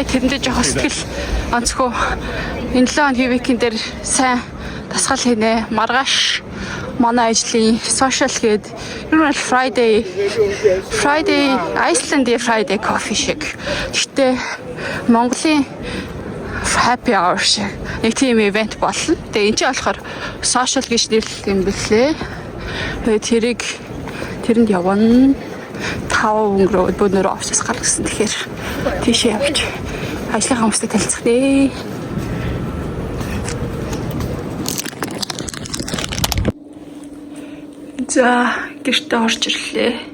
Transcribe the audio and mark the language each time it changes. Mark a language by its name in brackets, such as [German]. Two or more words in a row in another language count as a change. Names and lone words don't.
[Mongolian] Тэрэндээ жоох сэтгэл онцгой. Энэ 7 хоногийн викенд дээр сайн тасгал хийнэ. Маргааш манай ажлын social гээд ер нь Friday Iceland-ийн Friday coffee шиг. Гэтэ Монголын [English] happy hour [Mongolian] шиг нэг тийм event болно. Тэгээ энэ ч болохоор social гэж нэрлэх юм бэлээ. Тэгээ тэрэнд явна. 5 өнгөрөө өнөөдөр офисээс гаргасан. Тэгэхээр тийшээ явж ажлынхаа хүмүүстэй танилцах нэ. За гэртээ орж ирлээ.